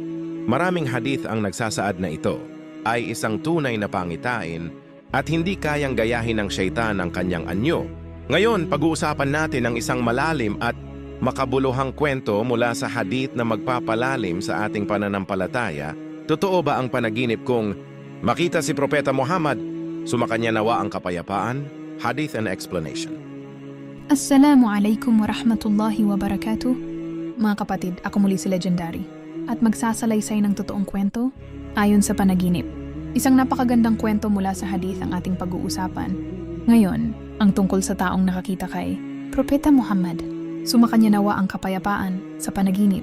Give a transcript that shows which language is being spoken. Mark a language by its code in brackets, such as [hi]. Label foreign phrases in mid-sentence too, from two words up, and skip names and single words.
[tl] Maraming hadith ang nagsasaad na ito ay isang tunay na pangitain at hindi kayang gayahin ng syaitan ang kanyang anyo. Ngayon, pag-uusapan natin ang isang malalim at makabuluhang kwento mula sa hadith na magpapalalim sa ating pananampalataya. Totoo ba ang panaginip kung makita si Propeta Muhammad, sumakanya nawa ang kapayapaan? [en] Hadith and explanation. [ar] السلام عليكم و رحمة الله و بركاته. [tl] Mga kapatid, ako muli si Legendary at magsasalaysay ng totoong kwento ayon sa panaginip. Isang napakagandang kwento mula sa hadith ang ating pag-uusapan. Ngayon, ang tungkol sa taong nakakita kay Propeta Muhammad, sumakanya nawa ang kapayapaan sa panaginip.